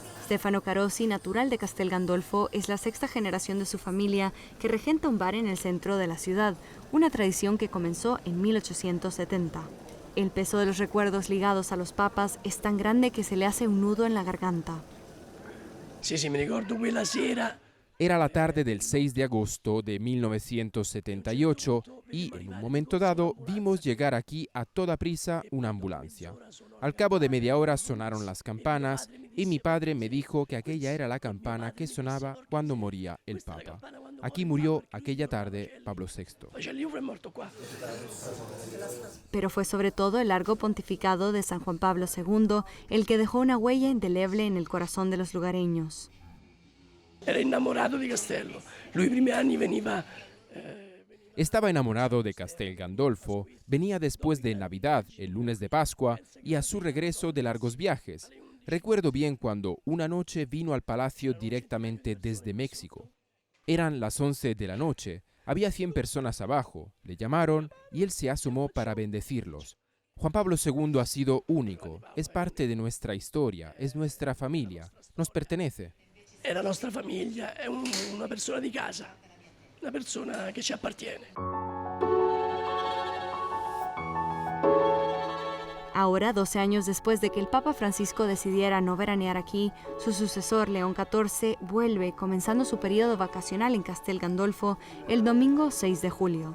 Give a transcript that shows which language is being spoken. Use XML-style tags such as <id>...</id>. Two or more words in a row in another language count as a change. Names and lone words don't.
<es>Stefano Carosi, natural de Castel Gandolfo, es la sexta generación de su familia que regenta un bar en el centro de la ciudad, una tradición que comenzó en 1870. El peso de los recuerdos ligados a los papas es tan grande que se le hace un nudo en la garganta.</es> <it>Sí, me ricordo quella sera.</it> <es>Era la tarde del 6 de agosto de 1978 y en un momento dado vimos llegar aquí a toda prisa una ambulancia. Al cabo de media hora sonaron las campanas y mi padre me dijo que aquella era la campana que sonaba cuando moría el Papa. Aquí murió aquella tarde Pablo VI. Pero fue sobre todo el largo pontificado de San Juan Pablo II el que dejó una huella indeleble en el corazón de los lugareños.</es> <it>Era</it> <es>enamorado de</es> <it>Castello. Lui i primi anni veniva.</it> <es>Estaba enamorado de Castel Gandolfo, venía después de Navidad, el lunes de Pascua, y a su regreso de largos viajes. Recuerdo bien cuando una noche vino al palacio directamente desde México. Eran las 11 de la noche, había 100 personas abajo, le llamaron y él se asomó para bendecirlos. Juan Pablo II ha sido único, es parte de nuestra historia, es nuestra familia, nos pertenece.</es> <it>Era nostra famiglia, è una persona di casa, una persona che ci appartiene.</it> <es>Ahora, 12 años después de que el Papa Francisco decidiera no veranear aquí, su sucesor, León XIV, vuelve, comenzando su periodo vacacional en Castel Gandolfo el domingo 6 de julio.</es>